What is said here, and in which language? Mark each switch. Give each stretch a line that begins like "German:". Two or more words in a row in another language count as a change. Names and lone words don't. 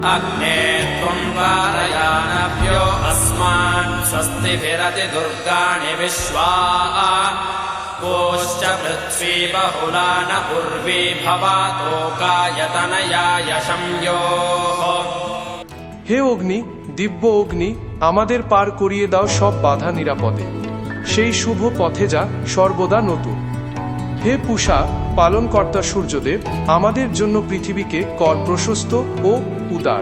Sanskrit: अग्ने त्वं वारयानभ्यो अस्मान् स्वस्तिभिरति दुर्गाणि विश्वा कोश्च पृथ्वी बहुला न पूर्वी भवातोकायतनयाय संयोः।
Bangla: হে অগ্নি, দিব্য অগ্নি, আমাদের পার করিয়ে দাও সব বাধা নিরাপদে, সেই শুভ পথে যা সর্বদা নতুন। হে পূষা পালনকর্তা সূর্যদেব, আমাদের জন্য পৃথিবীকে কর প্রশস্ত ও উদার।